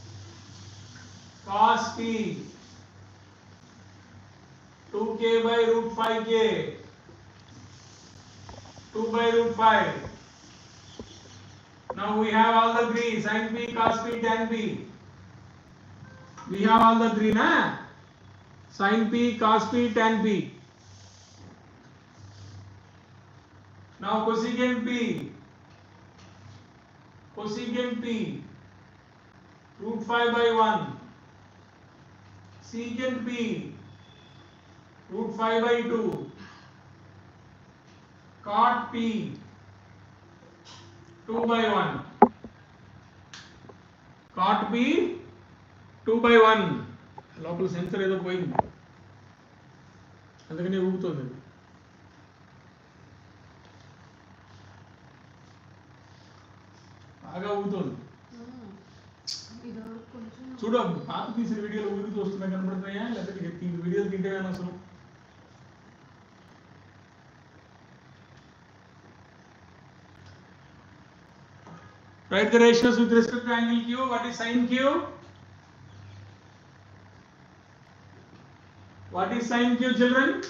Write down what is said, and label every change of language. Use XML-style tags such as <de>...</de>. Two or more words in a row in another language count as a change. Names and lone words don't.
<en>Cos P 2k by root 5k, 2 by root 5. Now we have all the three, sin P, cos P, tan P. We have all the three, na? Sin P, cos P, tan P. Now cosecant P, root 5 by 1. Secant P, root 5 by 2. Cot P, 2 by 1. Cot P, 2 by 1.</en> <te>లోపల సెన్సర్ ఏదో పోయింది, అందుకనే ఊగుతుంది. బాగా ఊగుతుంది. చూడు, పాత తీసిన వీడియోలు ఊరికి వస్తున్నాయి కనబడుతున్నాయా, లేకపోతే ఈ వీడియోలు తింటేనే అసలు.</te> <en>Write the ratios with respect to angle Q. What is sin Q? What is sin Q, children?</en>